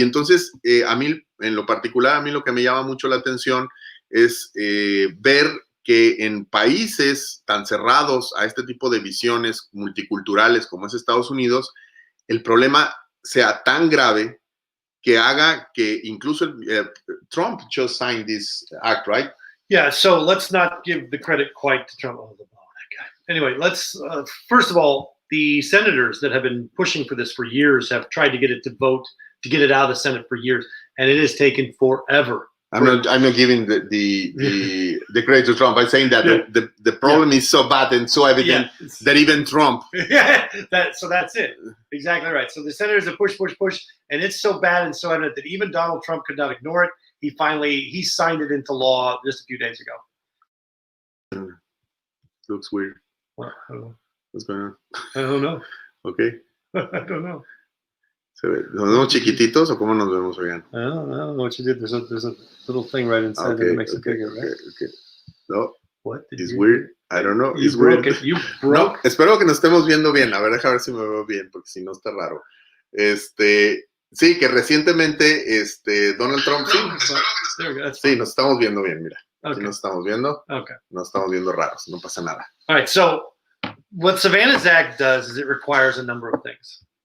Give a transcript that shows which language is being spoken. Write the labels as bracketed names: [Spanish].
[Spanish] Y entonces, a mí, en lo particular, a mí lo que me llama mucho la atención es ver que en países tan cerrados a este tipo de visiones multiculturales como es Estados Unidos, el problema sea tan grave que haga que incluso [English] Trump just signed this act, right? Yeah, so let's not give the credit quite to Trump. Oh, that guy. Anyway, let's, first of all, the senators that have been pushing for this for years have tried to get it to vote, to get it out of the Senate for years, and it has taken forever. I'm not giving the credit to Trump. I'm saying that the problem is so bad and so evident that even Trump. So that's it. Exactly right. So the senators have pushed, and it's so bad and so evident that even Donald Trump could not ignore it. He signed it into law just a few days ago. Looks weird. Well, I don't know. What's going on? I don't know. Okay. I don't know. [Spanish] ¿Nos vemos chiquititos o cómo nos vemos, Oigan? [English] I don't know what you did. There's a little thing right inside that makes it bigger, right? Okay. No. What? It's weird. I don't know. It's weird. You broke. [Spanish] No, espero que nos estemos viendo bien. A ver, déjame ver si me veo bien, porque si no está raro. Sí, que recientemente Donald Trump, sí, nos estamos viendo bien, mira. Aquí nos estamos viendo. [English] Okay. [Spanish] Nos estamos viendo raros, no pasa nada. [English] All right, so what SAVANNA S ACT does is it requires a number of things.